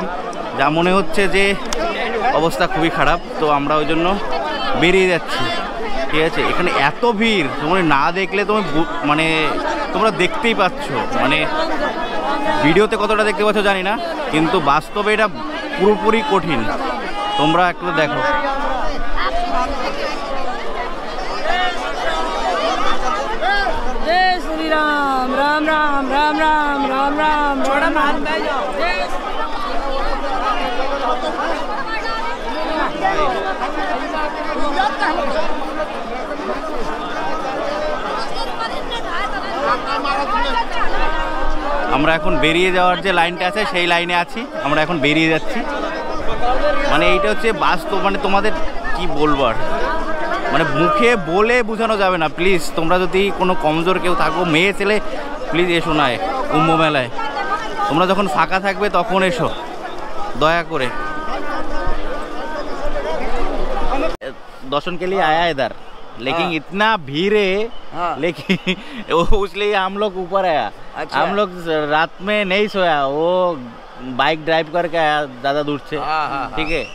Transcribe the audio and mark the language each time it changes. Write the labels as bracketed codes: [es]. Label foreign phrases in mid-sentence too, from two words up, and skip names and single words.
[bn] যা মনে হচ্ছে যে অবস্থা খুবই খারাপ, তো আমরা ওই জন্য বেরিয়ে যাচ্ছি, ঠিক আছে? এখানে এত ভিড়, তোমরা না দেখলে তুমি মানে তোমরা দেখতেই পাচ্ছ, মানে ভিডিওতে কতটা দেখতে পাচ্ছ জানি না, কিন্তু বাস্তবে এটা পুরোপুরি কঠিন। তোমরা একটু দেখো। [hi] जय श्री राम राम राम राम राम राम राम थोड़ा मान बैठ जाओ। [bn] আমরা এখন বেরিয়ে যাওয়ার যে লাইনটা আছে সেই লাইনে আছি, আমরা এখন বেরিয়ে যাচ্ছি। মানে এইটা হচ্ছে বাস্তব, মানে তোমাদের কি বলবার, মানে মুখে বলে বোঝানো যাবে না। প্লিজ তোমরা যদি কোনো কমজোর কেউ থাকো, মেয়ে ছেলে, প্লিজ এসো না কুম্ভ মেলায়। তোমরা যখন ফাঁকা থাকবে তখন এসো, দয়া করে। [hi] दर्शन के लिए आया इधर, लेकिन इतना भीड़ है, लेकिन इसलिए हम लोग ऊपर आया। हम लोग रात में नहीं सोया, वो बाइक ड्राइव करके आया ज़्यादा दूर से, ठीक है?